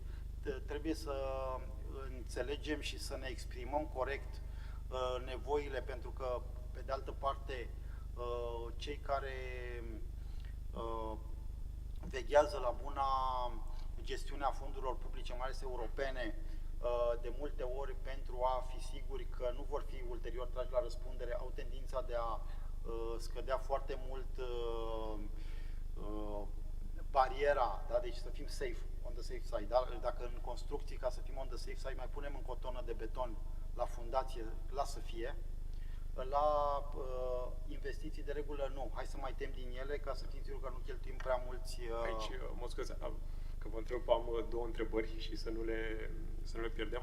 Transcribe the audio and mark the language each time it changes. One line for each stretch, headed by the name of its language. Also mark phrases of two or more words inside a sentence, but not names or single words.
Romanian: Trebuie să înțelegem și să ne exprimăm corect nevoile, pentru că, pe de altă parte, cei care veghează la buna gestiunea fondurilor publice, mai ales europene, de multe ori pentru a fi siguri că nu vor fi ulterior trași la răspundere, au tendința de a scădea foarte mult bariera, da? Deci să fim safe,
English: on the safe side.
Romanian: Da? Dacă în construcții, ca să fim
English: on the safe side,
Romanian: mai punem încă o tonă de beton la fundație, lasă fie. La investiții de regulă nu. Hai să mai tem din ele ca să fim siguri că nu cheltuim prea mulți... Aici, mă scuze, că vă întreb, am două întrebări și să nu le pierdem.